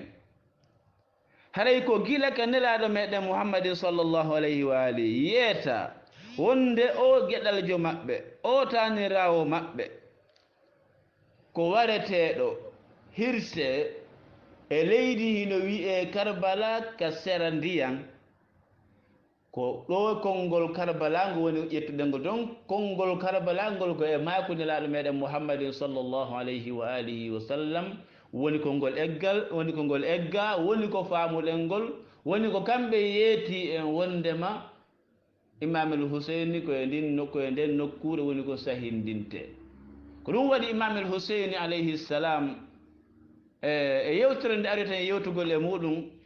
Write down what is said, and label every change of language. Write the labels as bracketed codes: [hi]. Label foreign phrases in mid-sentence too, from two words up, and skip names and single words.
[ff] haray ko gila ka nelaɗo meɗen Muhammadin [ar] صلى الله عليه وآله [ff] yeeta wonde o geɗaljo maɓɓe o tanirawo maɓɓe ko wareteɗo hirse e leydi hino wi'e Karbala ka sera ndiyam ko ɗo konngol Karbala ngo woni ƴettuɗen ngo don konngol Karbala ngol ko e maako nelaɗo meɗen Muhammadin [ar] صلى الله عليه وآله وسلم [ff] woni konngol eggal woni konngol egga woni ko faamuɗen ngol woni ko kamɓe yeeti en wondema Imam al-Husayni koye nden nokkure woni ko sahindinte ko ɗum waɗi Imam al-Husayni [ar] عليه السلام [ff] e yewtere nde ari tan yewtugol e muɗum